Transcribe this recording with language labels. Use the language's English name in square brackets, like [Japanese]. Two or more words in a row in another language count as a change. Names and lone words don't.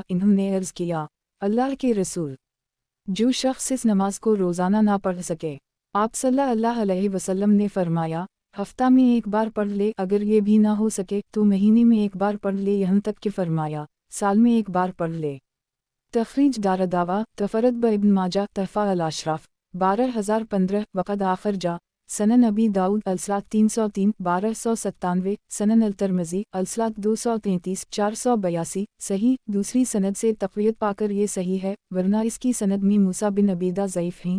[Urdu] انہوں نے عرض کیا، اللہ کے رسول، جو شخص اس نماز کو روزانہ نہ پڑھ سکے. آپ [Arabic] صلى الله عليه وسلم [Urdu] نے فرمایا، ہفتہ میں ایک بار پڑھ لے، اگر یہ بھی نہ ہو سکے تو مہینے میں ایک بار پڑھ لے، یہاں تک کہ فرمایا سال میں ایک بار پڑھ لے. [Arabic] تخريج دارالدعوة تفرد به ابن ماجه تحفة الأشراف 12015 وقد أخرجه سنن أبي داود الصلاة 303 1297 سنن الترمذي الصلاة 233 482 صحيح. [Urdu] دوسری سند سے تقویت پا کر یہ صحیح ہے، ورنہ اس کی سند میں موسیٰ بن عبیدہ ضعیف ہیں.